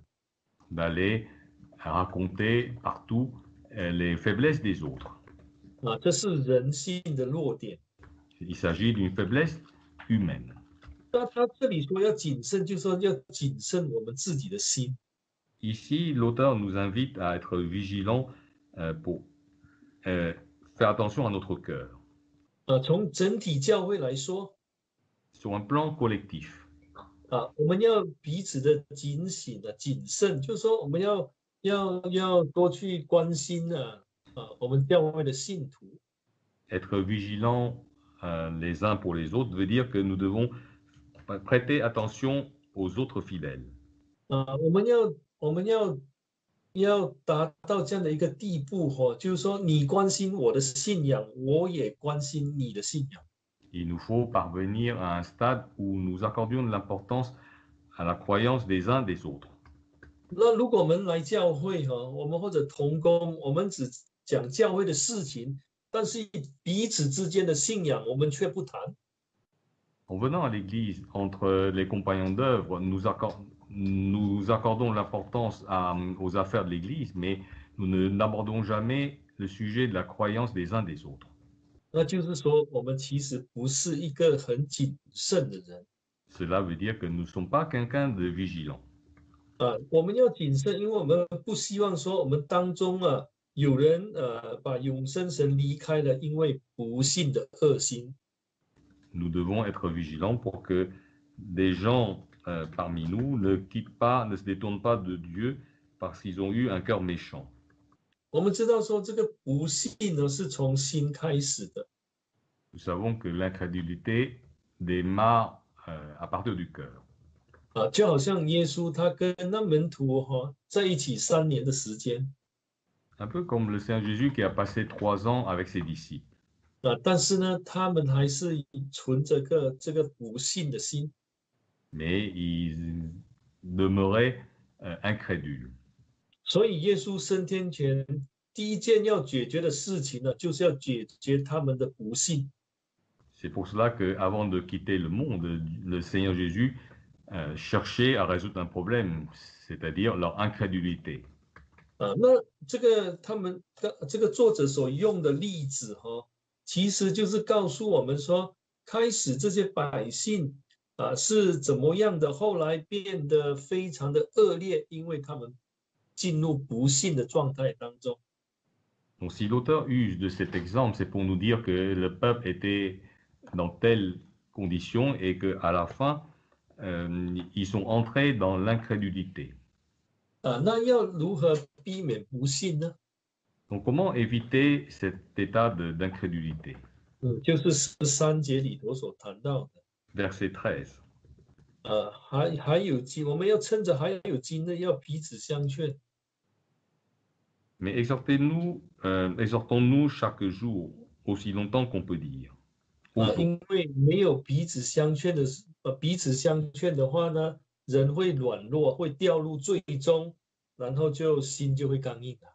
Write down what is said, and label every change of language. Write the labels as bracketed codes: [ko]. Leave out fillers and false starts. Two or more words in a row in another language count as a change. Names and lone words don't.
[fr] d'aller raconter partout les faiblesses des autres. [zh] 这是人性的弱点。 [fr] Il s'agit d'une faiblesse humaine. [zh] 那他这里说要谨慎，就说要谨慎我们自己的心。 [fr] Ici, l'auteur nous invite à être vigilants pour faire attention à notre cœur. [zh] 从整体教会来说 [fr] Sur un plan collectif, [zh] 我们要彼此的警醒谨慎，就是说我们要多去关心我们教会的信徒。 [fr] être vigilants les uns pour les autres veut dire que nous devons prêter attention aux autres fidèles. [zh] 我们要达到这样的一个地步就是说你关心我的信仰，我也关心你的信仰。 [fr] Il nous faut parvenir à un stade où nous accordions de l'importance à la croyance des uns des autres. [zh] 那如果我们来教会我们或者同工，我们只讲教会的事情，但是彼此之间的信仰我们却不谈。 [fr] En venant à l'Église, entre les compagnons d'œuvre, nous accordons l'importance aux affaires de l'Église, mais nous n'abordons jamais le sujet de la croyance des uns des autres. [zh] 那就是说，我们其实不是一个很谨慎的人。 [fr] Cela veut dire que nous ne sommes pas quelqu'un de vigilant. [zh] 我们要谨慎，因为我们不希望说我们当中有人把永生神离开了，因为不信的恶心。 [fr] Nous devons être vigilants pour que des gens parmi nous ne quittent pas, ne se détournent pas de Dieu parce qu'ils ont eu un cœur méchant. [zh] 我们知道说这个不信呢是从心开始的。 [fr] Nous savons que l'incrédulité démarre à partir du cœur. [zh] 就好像耶稣他跟那门徒在一起3年的时间 [fr] Un peu comme le Seigneur Jésus qui a passé 3 ans avec ses disciples. [zh] 但是呢，他们还是存着这个不信的心。 [fr] Mais ils demeuraient incrédules. [zh] 所以耶稣升天前第一件要解决的事情呢，就是要解决他们的不信。 [fr] C'est pour cela qu'avant de quitter le monde, le Seigneur Jésus cherchait à résoudre un problème, c'est-à-dire leur incrédulité. [zh] 那这个作者所用的例子其实就是告诉我们说，开始这些百姓是怎么样的，后来变得非常的恶劣，因为他们进入不信的状态当中。 [fr] Donc si l'auteur use de cet exemple, c'est pour nous dire que le peuple était dans telles conditions et qu'à la fin, ils sont entrés dans l'incrédulité. [zh] 那要如何避免不信呢？ [fr] Donc comment éviter cet état d'incrédulité? [zh] 就是13节里头所谈到的。 [fr] Verset 13. [zh] 还有我们要趁着还有今日，要彼此相劝。 [fr] Mais exhortons-nous chaque jour, aussi longtemps qu'on peut dire. [zh] 因为没有彼此相劝的话呢，人会软弱，会掉入最终，然后心就会刚硬了。